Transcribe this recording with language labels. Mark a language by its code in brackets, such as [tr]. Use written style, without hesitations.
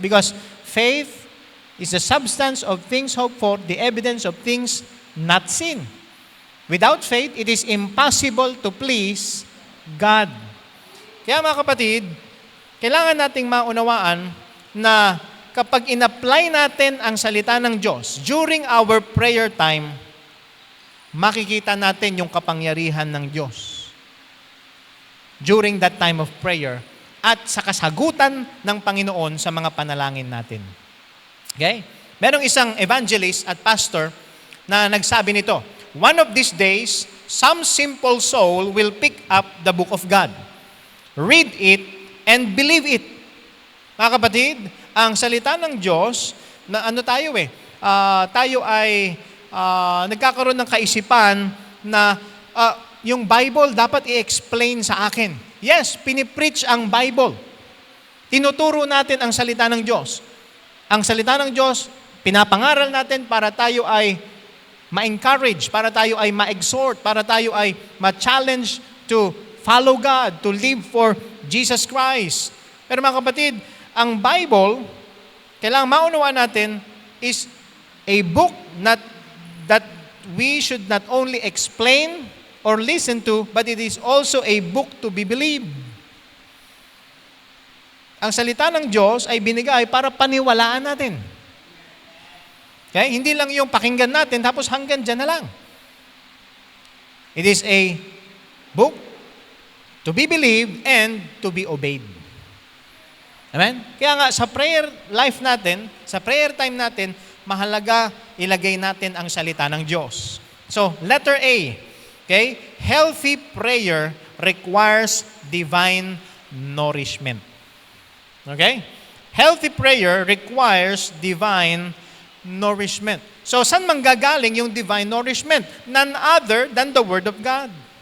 [en] Because faith is the substance of things hoped for, the evidence of things not seen. Without faith, it is impossible to please God. [tl] Kaya mga kapatid, kailangan nating maunawaan na kapag in-apply natin ang salita ng Diyos [en] during our prayer time, [tl] makikita natin yung kapangyarihan ng Diyos [en] during that time of prayer [tl] at sa kasagutan ng Panginoon sa mga panalangin natin. Okay? Merong isang evangelist at pastor na nagsabi nito, [en] one of these days, some simple soul will pick up the book of God, read it, and believe it. [tl] Mga kapatid, ang salita ng Diyos, na tayo ay nagkakaroon ng kaisipan na yung Bible dapat i-explain sa akin. Yes, pinipreach ang Bible. Tinuturo natin ang salita ng Diyos. Ang salita ng Diyos, pinapangaral natin para tayo ay ma-encourage, para tayo ay ma-exhort, para tayo ay ma-challenge [en] to follow God, to live for Jesus Christ. [tl] Pero mga kapatid, ang Bible, kailangang maunawaan natin, [en] is a book that we should not only explain or listen to, but it is also a book to be believed. [tl] Ang salita ng Diyos ay binigay para paniwalaan natin. Okay? Hindi lang yung pakinggan natin, tapos hanggang dyan na lang. [en] It is a book to be believed and to be obeyed. Amen? [tl] Kaya nga, sa prayer life natin, sa prayer time natin, mahalaga ilagay natin ang salita ng Diyos. [en] So, letter A, okay? Healthy prayer requires divine nourishment. Okay? Healthy prayer requires divine nourishment. So, [tl] saan manggagaling yung [en] divine nourishment? None other than the Word of God.